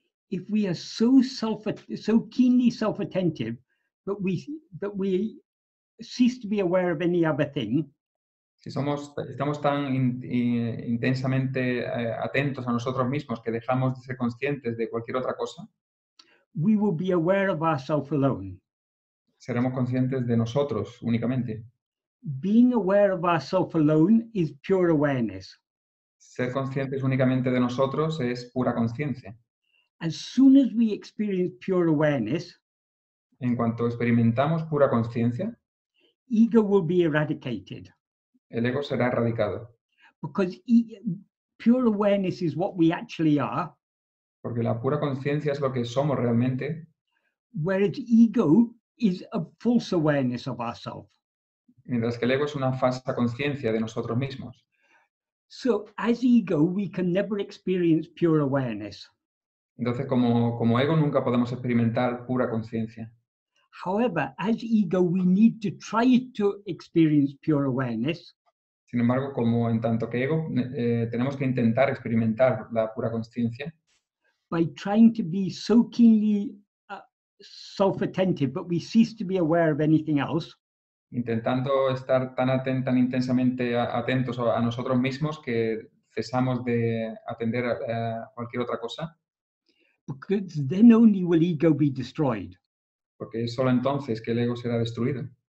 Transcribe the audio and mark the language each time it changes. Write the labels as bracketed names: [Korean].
[English] If we are so keenly self-attentive, but we cease to be aware of any other thing, [Spanish] Si estamos tan intensamente atentos a nosotros mismos que dejamos de ser conscientes de cualquier otra cosa, [English] we will be aware of ourselves alone. [Spanish] seremos conscientes de nosotros únicamente. [English] Being aware of ourselves alone is pure awareness. [Spanish] Ser conscientes únicamente de nosotros es pura conciencia. [English] As soon as we experience pure awareness, [Spanish] En cuanto experimentamos pura conciencia, [English] ego will be eradicated. [Spanish] el ego será erradicado. [English] Because pure awareness is what we actually are, [Spanish] Porque la pura conciencia es lo que somos realmente, [English] whereas ego is a false awareness of ourselves. [Spanish] mientras que el ego es una falsa conciencia de nosotros mismos. [English] So as ego, we can never experience pure awareness. [Spanish] Entonces, como ego nunca podemos experimentar pura conciencia. [English] However, as ego, we need to try to experience pure awareness [Spanish] Sin embargo, como en tanto que ego, tenemos que intentar experimentar la pura conciencia [English] by trying to be so keenly self-attentive, but we cease to be aware of anything else. [Spanish] intentando estar tan intensamente atentos a nosotros mismos que cesamos de atender a cualquier otra cosa, [English] because then only will ego be destroyed. [Spanish] porque es solo entonces que el ego será destruido.